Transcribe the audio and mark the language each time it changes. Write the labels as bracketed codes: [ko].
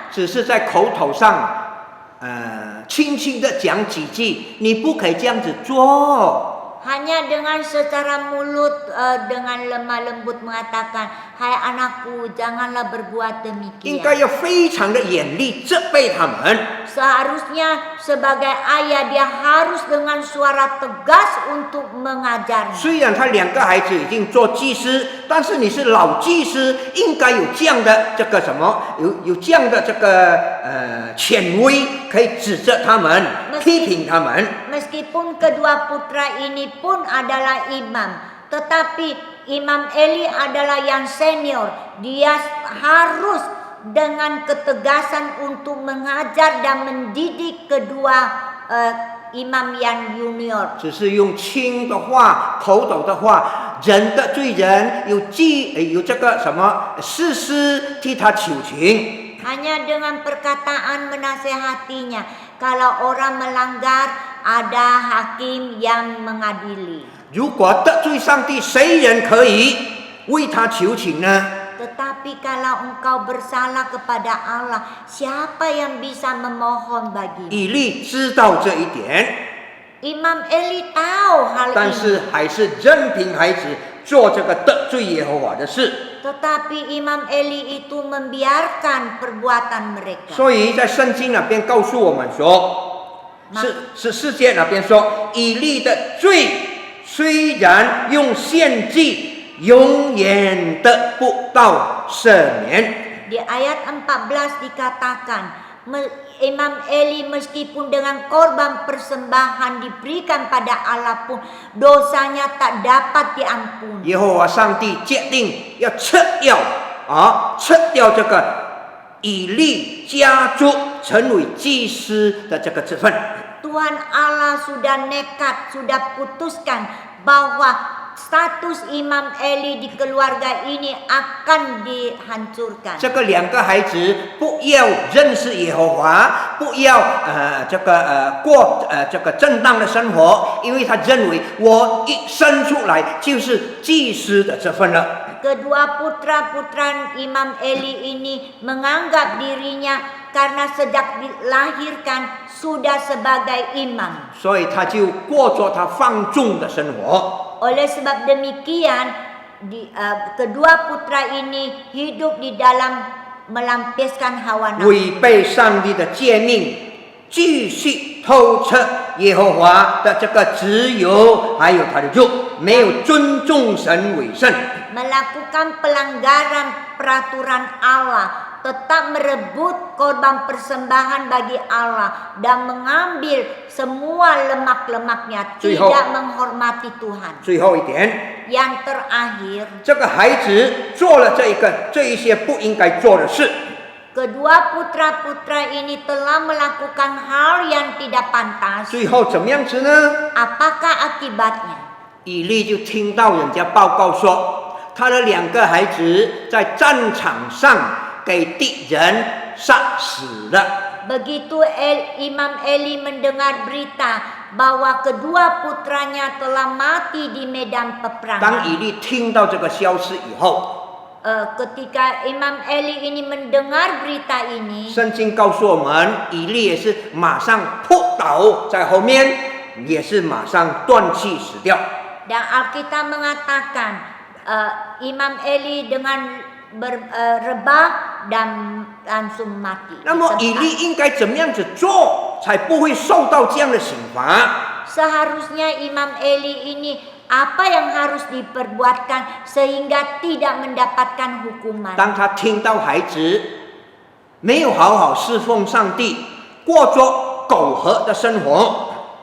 [zh] 只是在口头上轻轻的讲几句，你不可以这样子做。 [id] hanya dengan secara mulut dengan lemah lembut mengatakan, "Hai anakku, janganlah berbuat [zh] 应该 [id] demikian." [zh] 要非常的严厉责备他们。 [id] Seharusnya sebagai ayah dia harus dengan suara tegas untuk mengajarnya. [zh] 虽然他2个孩子已经做祭司，但是你是老祭司，应该有这样的这个什么，有这样的这个权威，可以指责他们，批评他们。 [id] Meskipun kedua putra ini pun adalah imam, tetapi Imam Eli adalah yang senior. Dia harus dengan ketegasan untuk mengajar dan mendidik kedua imam yang junior. [zh] 只是用轻的话、口头的话，人的罪人有这个什么士师替他求情。 [id] Hanya dengan perkataan menasehatinya. Kalau orang melanggar, ada hakim yang mengadili. [zh] 如果得罪上帝，谁人可以为他求情呢？ [id] Tetapi kalau engkau bersalah kepada Allah, siapa yang bisa memohon bagimu? [zh] 以利知道这一点， [id] Imam Eli tahu hal [zh] 但 [id] ini. [zh] 是还是任凭孩子做这个得罪耶和华的事。 [id] Tetapi Imam Eli itu membiarkan perbuatan mereka. [zh] 所以在圣经那边告诉我们说，是世界那边说，以利的罪虽然用献祭，永远得不到赦免。 [id] Di ayat 14 dikatakan, Imam Eli meskipun dengan korban persembahan diberikan pada Allah pun dosanya tak dapat diampuni. [zh] 耶和华上帝决定要撤掉这个以利家族成为祭司的这个职分。 [id] Tuhan Allah sudah nekat, sudah putuskan bahwa status Imam Eli di keluarga ini akan dihancurkan. [zh] 这个2个孩子不要认识耶和华，不要过这个正当的生活，因为他认为我一生出来就是祭司的这份了。 [id] Kedua putra-putra Imam Eli ini menganggap dirinya karena sejak dilahirkan sudah sebagai imam. [zh] 所以他就过着他放纵的生活。 [id] Oleh sebab demikian, kedua putra ini hidup di dalam melampiaskan hawa nafsu. [zh] 违背上帝的诫命，继续偷吃耶和华的这个自由，还有他的肉，没有尊重神为圣。 [id] Melakukan pelanggaran peraturan Allah, tetap merebut korban persembahan bagi Allah dan mengambil semua lemak-lemaknya, tidak menghormati Tuhan. [zh] 最后一点， [id] Yang terakhir, [zh] 这个孩子做了这一些不应该做的事， [id] kedua putra-putra ini telah melakukan hal yang tidak pantas. [zh] 最后怎么样子呢？ [id] Apakah akibatnya? [zh] 以利就听到人家报告说，他的2个孩子在战场上给敌人杀死了。 [id] Begitu Imam Eli mendengar berita bahwa kedua putranya telah mati di medan peperangan. [zh] 以利听到这个消息以后， [id] Ketika Imam Eli ini mendengar berita ini, [zh] 圣经告诉我们，以利也是马上扑倒在后面，也是马上断气死掉。 [id] dan Alkitab mengatakan Imam Eli dengan rebah dan langsung mati. [zh] 那么以利应该怎么样子做，才不会受到这样的刑罚？ [id] Seharusnya Imam Eli ini apa yang harus diperbuatkan sehingga tidak mendapatkan hukuman. [zh] 当他听到孩子没有好好侍奉上帝，过着苟合的生活，